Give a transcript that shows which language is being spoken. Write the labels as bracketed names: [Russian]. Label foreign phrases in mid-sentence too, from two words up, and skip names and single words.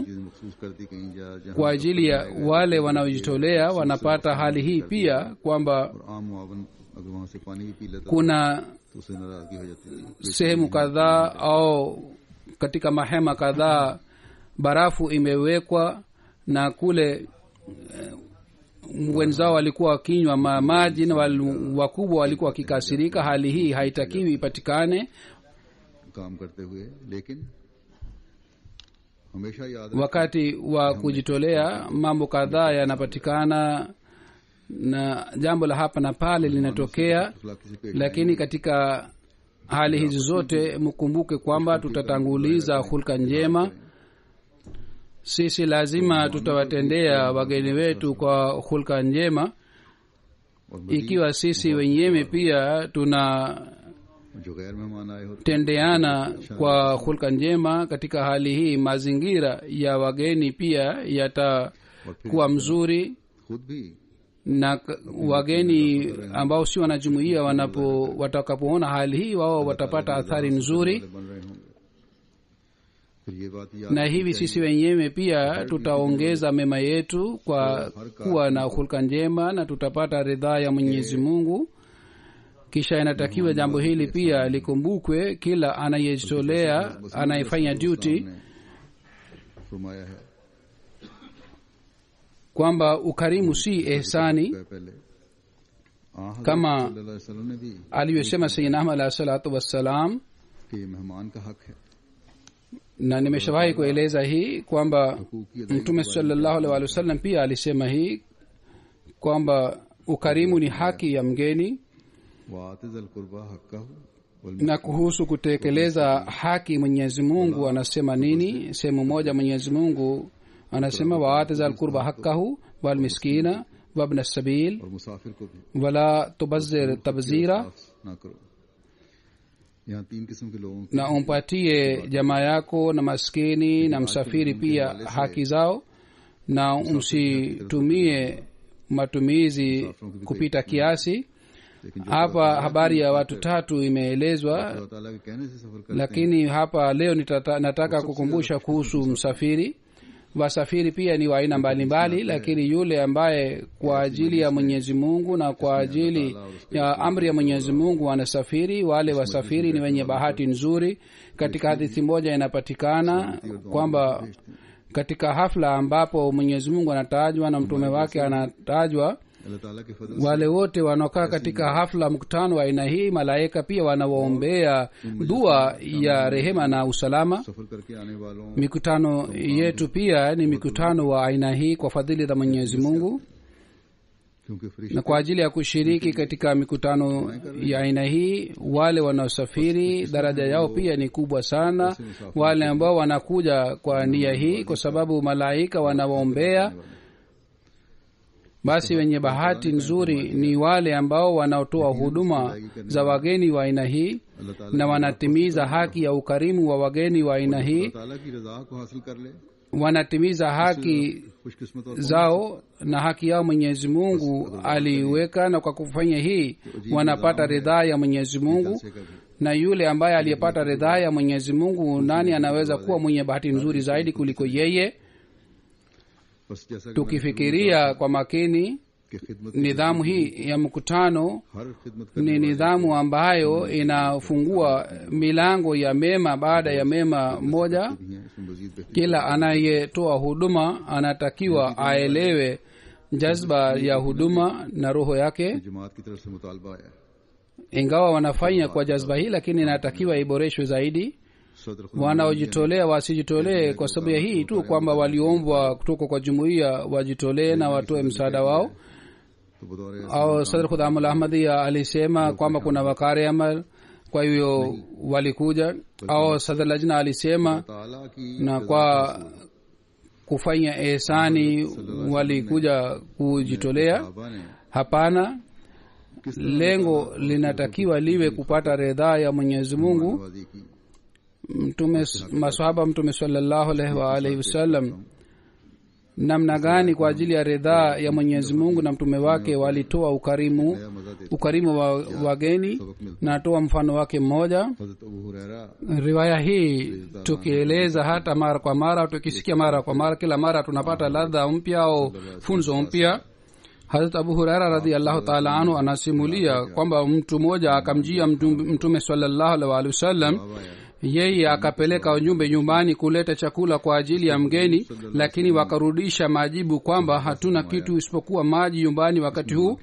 [Swahili] Kwa ajili ya wale wanaojitolea wanapata hali hii pia kwamba kuna sehemu kadhaa au katika mahema kadhaa barafu imewekwa na kule wenzao walikuwa wakinywa maji na wakubwa walikuwa wakikasirika. hali hii haitakiwi ipatikane. [Urdu] کام کرتے ہوئے لیکن ہمیشہ یاد [Swahili] wakati wa kujitolea mambo kadhaa yanapatikana na jambo la hapa na pale linatokea, lakini katika hali hizi zote mkumbuke kwamba tutatanguliza hulka njema. sisi lazima tutawatendea wageni wetu kwa hulka njema. ikiwa sisi wenyewe pia [Urdu] جو غیر مہمان آئے ہوتے [Swahili] tunatendeana kwa hulka njema, katika hali hii mazingira ya wageni pia yatakuwa mzuri, [Urdu] خود بھی [Swahili] na wageni ambao si wanajumuia watakapoona hali hii wao watapata athari nzuri. [Urdu] بن رہے ہوں گے۔ پھر یہ بات یاد [Swahili] na hivi sisi wenyewe pia tutaongeza mema yetu kwa kuwa na hulka njema na tutapata ridhaa ya Mwenyezi Mungu. kisha inatakiwa jambo hili pia likumbukwe, kila anayejitolea anayefanya duty [Urdu] فرمایا ہے [Swahili] kwamba ukarimu si ihsani, [Urdu] पहले [Swahili] kama [Arabic] صلى الله عليه وسلم [Urdu] نے بھی [Swahili] alivyosema Sayyidina Ahmad [Arabic] عليه الصلاة والسلام. [Urdu] کہ مہمان کا حق ہے [Swahili] na nimeshawahi kueleza hii kwamba Mtume [Arabic] صلى الله عليه وسلم [Swahili] pia alisema hii kwamba ukarimu ni haki ya mgeni. [Arabic] وآت ذا القربى حقه [Swahili] na kuhusu kutekeleza haki Mwenyezi Mungu anasema nini? sehemu moja Mwenyezi Mungu anasema [Arabic] وآت ذا القربى حقه والمسكين وابن السبيل [Urdu] اور مسافر کو بھی [Arabic] ولا تبذر تبذيرا, [Urdu] نہ کرو. یہاں تین قسم کے لوگوں کی [Swahili] na umpatie jamaa yako na maskini na msafiri pia haki zao, na umsitumie matumizi kupita kiasi. hapa habari ya watu tatu imeelezwa, [Urdu] اللہ تعالیٰ کے کہنے سے سفر کرتے [Swahili] lakini hapa leo nataka kukumbusha kuhusu msafiri. wasafiri pia ni wa aina mbalimbali, lakini yule ambaye kwa ajili ya Mwenyezi Mungu na kwa ajili ya amri ya Mwenyezi Mungu anasafiri, wale wasafiri ni wenye bahati nzuri. katika hadithi moja inapatikana kwamba katika hafla ambapo Mwenyezi Mungu anatajwa na mtume wake anatajwa, [Urdu] اللہ تعالیٰ کے فضل [Swahili] wale wote wanaokaa katika hafla mkutano wa aina hii, malaika pia wanawaombea dua ya rehema na usalama. [Urdu] سفر کر کے آنے والوں [Swahili] mikutano yetu pia ni mikutano wa aina hii kwa fadhili za Mwenyezi Mungu, [Urdu] क्योंकि [Swahili] na [Urdu] फरिश्ते [Swahili] kwa ajili ya kushiriki katika mikutano ya aina hii wale wanaosafiri daraja yao pia ni kubwa sana, wale ambao wanakuja kwa nia hii, kwa sababu malaika wanawaombea. basi wenye bahati nzuri ni wale ambao wanaotoa huduma za wageni wa aina hii [Urdu] اللہ تعالیٰ [Swahili] na wanatimiza haki ya ukarimu wa wageni wa aina hii, [Urdu] اللہ تعالیٰ کی رضا کو حاصل کر لے. [Swahili] wanatimiza haki [Urdu] خوش قسمت اور [Swahili] zao na haki yao Mwenyezi Mungu aliiweka, na kwa kufanya hii wanapata ridhaa ya Mwenyezi Mungu. [Urdu] سے کا بھی [Swahili] na yule ambaye aliyepata ridhaa ya Mwenyezi Mungu, nani anaweza kuwa mwenye bahati nzuri zaidi kuliko yeye? [Urdu] بس جیسا کہ [Swahili] tukifikiria kwa makini, [Urdu] کہ خدمت [Swahili] nidhamu hii ya mkutano [Urdu] ہر خدمت [Swahili] ni nidhamu ambayo inafungua milango ya mema baada ya mema moja. [Urdu] کرتی ہیں، اس میں مزید بہتر [Swahili] kila anayetoa huduma anatakiwa aelewe jazba ya huduma na roho yake. [Urdu] جماعت کی طرف سے مطالبہ آیا ہے. [Swahili] ingawa wanafanya kwa jazba hii, lakini inatakiwa iboreshwe zaidi. [Urdu] صدر خدا [Swahili] wanaojitolea wasijitolee kwa sababu ya hii tu kwamba waliombwa kutoka kwa jumuiya wajitolee na watoe msaada wao. [Urdu] تو بطور [Swahili] au Sadr Khudamul Ahmadiyya alisema kwamba kuna [Urdu] وقار عمل, [Swahili] kwa hiyo walikuja. au Sadr Lajna alisema [Urdu] تعالیٰ کی [Swahili] na kwa kufanya ihsani walikuja kujitolea. [Urdu] صاحبہ نے [Swahili] Hapana, lengo linatakiwa liwe kupata ridhaa ya Mwenyezi Mungu. [Urdu] نوازی کی [Swahili] Maswahaba Mtume [Arabic] صلى الله عليه وعلى آله وسلم [Swahili] namna gani kwa ajili ya ridhaa ya Mwenyezi Mungu na mtume wake walitoa ukarimu wa wageni, na toa mfano wake mmoja. [Urdu] حضرت ابو ہریرہ [Swahili] Riwaya hii tukieleza hata mara kwa mara, tukisikia mara kwa mara, kila mara tunapata ladha mpya au funzo mpya. Hazrat Abu Huraira [Arabic] رضي الله تعالى عنه [Swahili] anasimulia kwamba mtu mmoja akamjia mtume [Arabic] صلى الله عليه وسلم [Swahili] yeye akapeleka ujumbe nyumbani kuleta chakula kwa ajili ya mgeni, lakini wakarudisha majibu kwamba hatuna kitu isipokuwa maji nyumbani wakati huu.